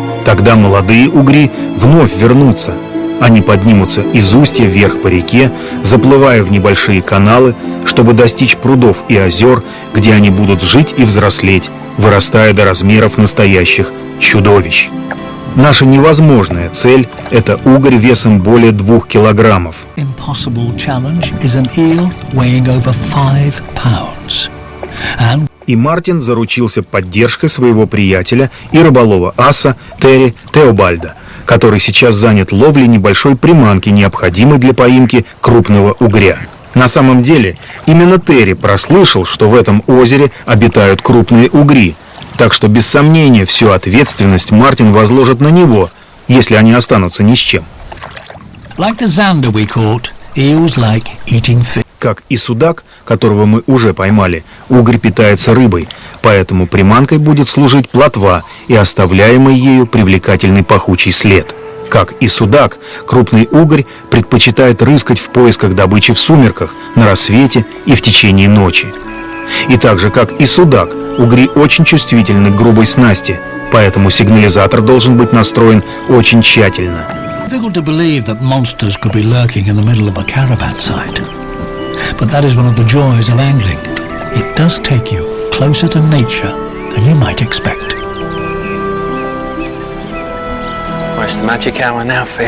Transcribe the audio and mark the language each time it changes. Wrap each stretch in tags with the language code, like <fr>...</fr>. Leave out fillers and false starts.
<ru>Тогда молодые угри вновь вернутся. Они поднимутся из устья вверх по реке, заплывая в небольшие каналы, чтобы достичь прудов и озер, где они будут жить и взрослеть, вырастая до размеров настоящих чудовищ. Наша невозможная цель – это угорь весом более 2 килограммов.</ru> <en>Impossible challenge is an eel weighing over 5 pounds. And</en> <ru>И Мартин заручился поддержкой своего приятеля и рыболова-аса Терри Теобальда, который сейчас занят ловлей небольшой приманки, необходимой для поимки крупного угря. На самом деле, именно Терри прослышал, что в этом озере обитают крупные угри, так что без сомнения всю ответственность Мартин возложит на него, если они останутся ни с чем.</ru> <en>like the zander we caught, eels like eating fish.</en> <ru>Как и судак, которого мы уже поймали, угорь питается рыбой, поэтому приманкой будет служить плотва и оставляемый ею привлекательный пахучий след. Как и судак, крупный угорь предпочитает рыскать в поисках добычи в сумерках, на рассвете и в течение ночи. И так же, как и судак, угри очень чувствительны к грубой снасти, поэтому сигнализатор должен быть настроен очень тщательно.</ru> <en>Difficult to believe that monsters could be lurking in the middle of a caravan site. But that is one of the joys of angling. It does take you closer to nature than you might expect. Well, it's the magic hour now for you.</en>